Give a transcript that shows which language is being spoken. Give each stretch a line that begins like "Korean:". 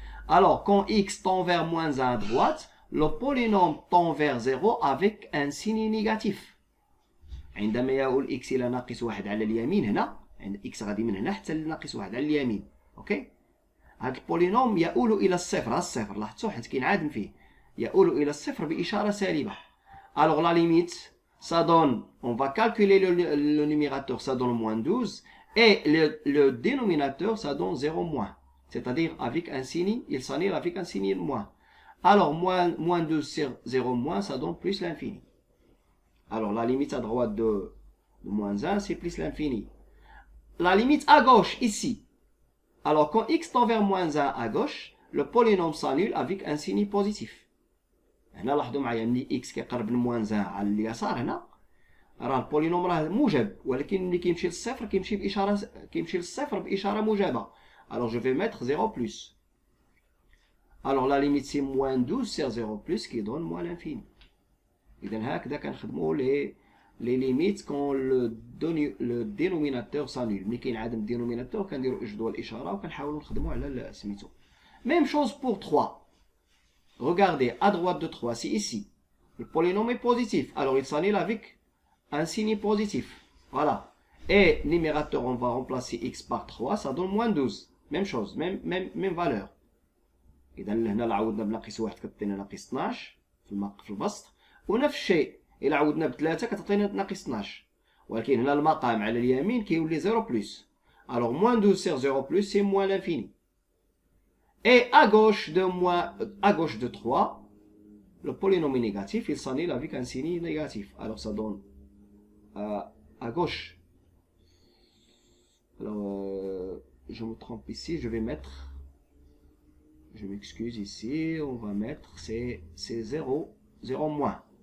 French: Alors, quand x tend vers moins 1 à droite, le polynôme tend vers 0 avec un signe négatif.
Arabic: عندما يؤول x إلى ناقص 1 على اليمين هنا، عند x غادي من هنا حتى لناقص 1 على اليمين. اوكي؟ هذا البولينوم يؤول إلى الصفر، ها الصفر لاحظتوا حيت كينعادم فيه، يؤول إلى الصفر بإشارة سالبة.
French: Alors la limite, ça donne, on va calculer le numérateur, ça donne moins 12, et le dénominateur, ça donne 0 moins. C'est-à-dire avec un signe, il s'annule avec un signe moins. Alors moins 12 sur 0 moins, ça donne plus l'infini. Alors la limite à droite de moins 1, c'est plus l'infini. La limite à gauche, ici. Alors quand x tend vers moins 1 à gauche, le polynôme s'annule avec un signe positif.
Arabic: هنا لاحظوا معايا ملي x كيقرب من moins 1 على اليسار هنا راه البولينوم راه موجب، ولكن ملي كيمشي للصفر كيمشي للصفر بإشارة موجبة.
French: Alors je vais mettre 0 plus. Alors la limite c'est moins 12 sur 0 plus qui donne moins l'infini.
Arabic: إذا هكذا كنخدموا
French: les limites quand le dénominateur s'annule.
Arabic: ملي كينعدم الدينوميناتور كنديروا جدول الإشارة وكنحاولوا نخدموا على سميتو.
French: Même chose pour 3. Regardez, à droite de 3, c'est ici. Le polynôme est positif. Alors, il s'annule avec un signe positif. Voilà. Et numérateur, on va remplacer x par 3. Ça donne moins 12. Même chose. Même valeur.
Arabic: إذا هنا لا عوضنا بناقص 1 كتعطينا ناقص 12 في البسط. ونفس الشيء إلا عوضنا ب3 كتعطينا ناقص 12. ولكن هنا المقام على اليمين كيولي 0 plus.
French: Alors, moins 12 sur 0 plus, c'est moins l'infini. Et à gauche de 3, le polynôme est négatif, il s'annule avec un signe négatif. Alors ça donne à gauche. Alors je me trompe ici, je vais mettre, je m'excuse ici, on va mettre, c'est 0 moins.